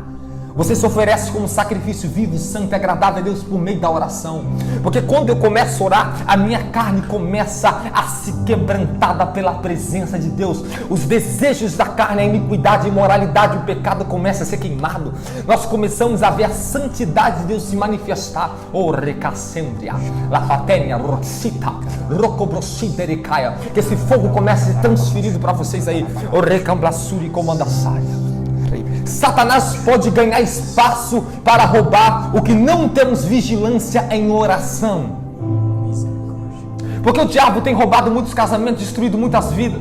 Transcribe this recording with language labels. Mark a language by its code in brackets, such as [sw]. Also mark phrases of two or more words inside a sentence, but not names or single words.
[pt] Você se oferece como sacrifício vivo, santo e agradável a Deus por meio da oração. Porque quando eu começo a orar, a minha carne começa a se quebrantada pela presença de Deus. Os desejos da carne, a iniquidade, a imoralidade, o pecado começa a ser queimado. Nós começamos a ver a santidade de Deus se manifestar. Oh, recascembria, lafatenia, roxita, rocobroxiderecaia. Que esse fogo comece a ser transferido para vocês aí. Oh, recamblassuri comandaçaia. Satanás pode ganhar espaço para roubar o que não temos vigilância em oração. Porque o diabo tem roubado muitos casamentos, destruído muitas vidas.